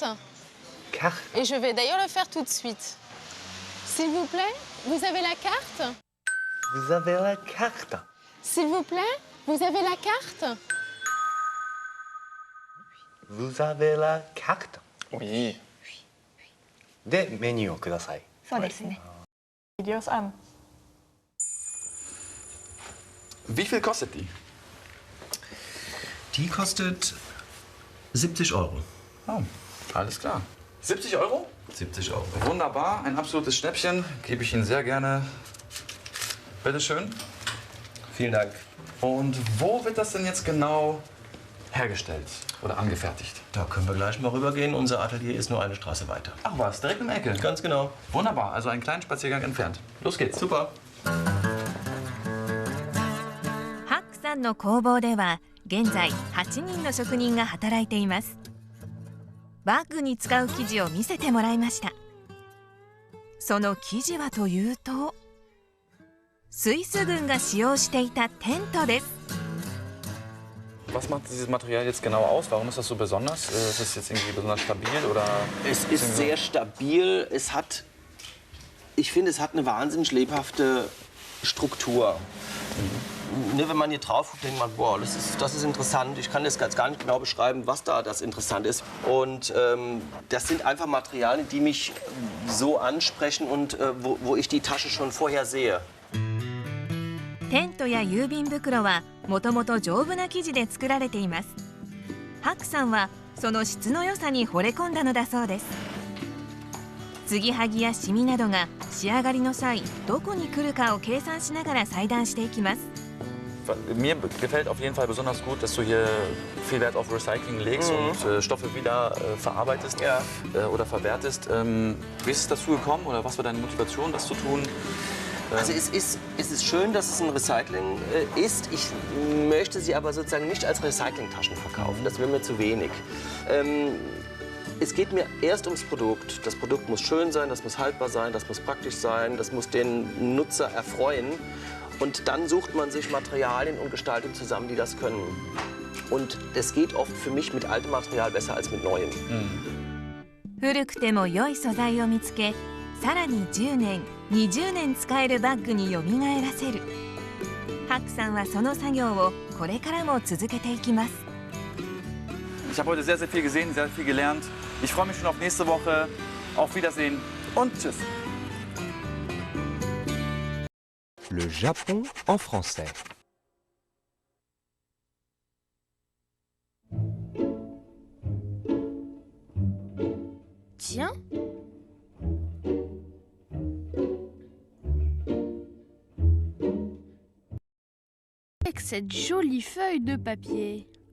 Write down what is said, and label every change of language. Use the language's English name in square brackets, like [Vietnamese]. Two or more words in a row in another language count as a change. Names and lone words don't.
[French] Carte. Et je vais d'ailleurs le faire tout de suite. S'il vous plaît, vous avez la carte? Vous avez la carte. S'il vous plaît, vous avez la carte? Vous avez la carte. Oui. [Japanese] で、メニューをください。そうですね。 [German] Videos an. Wie viel kostet die? Die kostet 70 Euro. Oh, alles klar. 70 Euro? 70 Euro. Wunderbar, ein absolutes Schnäppchen. Gebe ich Ihnen sehr gerne. Bitte schön. Vielen Dank. Und wo wird das denn jetzt genau hergestellt oder angefertigt? Da können wir gleich mal rübergehen. Unser Atelier ist nur eine Straße weiter. Ach was, direkt um die Ecke? Ganz genau. Wunderbar, also einen kleinen Spaziergang entfernt. Los geht's. Super. [Japanese] ハックさんの工房では現在8人の職人が働いています。バッグに使う生地を見せてもらいました。その生地はというと、スイス軍が使用していたテントです。 [German] Was macht dieses Material jetzt genau aus? Warum ist das so besonders? Ist es jetzt irgendwie besonders stabil oder? Es ist sehr stabil. Ich finde, es hat eine wahnsinnig lebhafte Struktur. Ne, wenn man hier drauf guckt, denkt man, boah, das ist interessant. Ich kann jetzt gar nicht genau beschreiben, was da das interessant ist. Und das sind einfach Materialien, die mich so ansprechen und wo ich die Tasche schon vorher sehe. [Japanese] テントや郵便袋はもともと丈夫な生地で作られています。ハクさんはその質の良さに惚れ込んだのだそうです。継ぎはぎやシミなどが仕上がりの際どこに来るかを計算しながら裁断していきます。 [German] Mir gefällt auf jeden Fall besonders gut, dass du hier viel Wert auf Recycling legst und Stoffe wieder verarbeitest oder verwertest. Wie ist es dazu gekommen oder was war deine Motivation, das zu tun? Also es ist schön, dass es ein Recycling ist. Ich möchte sie aber sozusagen nicht als Recyclingtaschen verkaufen. Das wäre mir zu wenig. Es geht mir erst ums Produkt. Das Produkt muss schön sein, das muss haltbar sein, das muss praktisch sein, das muss den Nutzer erfreuen. Und dann sucht man sich Materialien und Gestaltung zusammen, die das können. Und es geht oft für mich mit altem Material besser als mit neuem. 古くても良い素材を見つけ、さらに10年、20年使えるバッグによみがえらせる。ハックさんはその作業をこれからも続けていきます。 Ich habe heute sehr, sehr viel gesehen, sehr viel gelernt. Ich freue mich schon auf nächste Woche. Auf Wiedersehen und tschüss. [French] Le Japon en français. Tiens. Avec cette jolie feuille de papier.